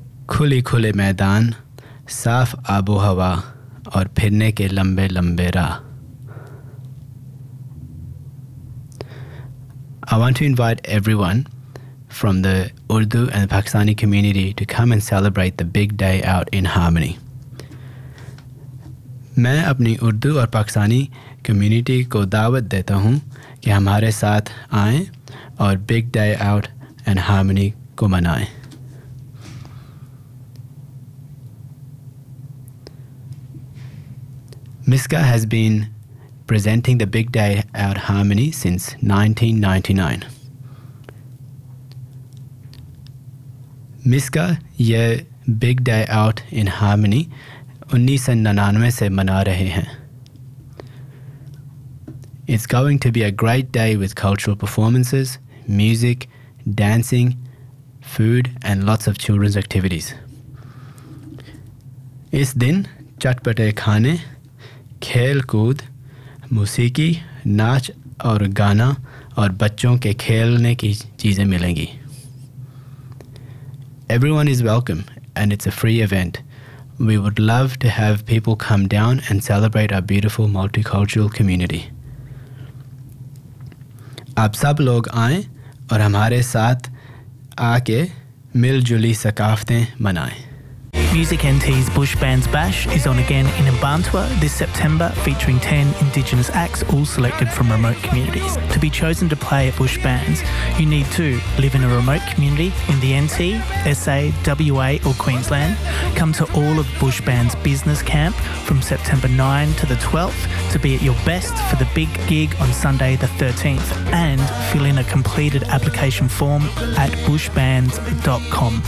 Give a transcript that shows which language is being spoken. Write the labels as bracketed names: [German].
[Hindi] खुले खुले मैदान साफ आबोहवा और फिरने के लंबे लंबे राह. [English] I want to invite everyone from the Urdu and the Pakistani community to come and celebrate the big day out in harmony. [Hindi] मैं अपनी उर्दू और पाकिस्तानी कम्युनिटी को दावत देता हूँ कि हमारे साथ आएं और big day out and harmony को मनाएं. [English] MISCA has been presenting the Big Day Out Harmony since 1999. [Hindi] MISCA ye Big Day Out in Harmony 1999 se mana rahe hain. [English] It's going to be a great day with cultural performances, music, dancing, food and lots of children's activities. [Hindi] Is din chatpate khane, खेल कूद, मूसीकी, नाच और गाना और बच्चों के खेलने की चीज़ें मिलेंगी. [English] Everyone is welcome and it's a free event. We would love to have people come down and celebrate our beautiful multicultural community. [Hindi] आप सब लोग आएं और हमारे साथ आके मिलजुली सकाफतें मनाएं. [English] Music NT's Bush Bands Bash is on again in Ambantwa this September, featuring 10 Indigenous acts, all selected from remote communities. To be chosen to play at Bush Bands, you need to live in a remote community in the NT, SA, WA or Queensland, come to all of Bush Bands Business Camp from September 9 to the 12th to be at your best for the big gig on Sunday the 13th, and fill in a completed application form at bushbands.com.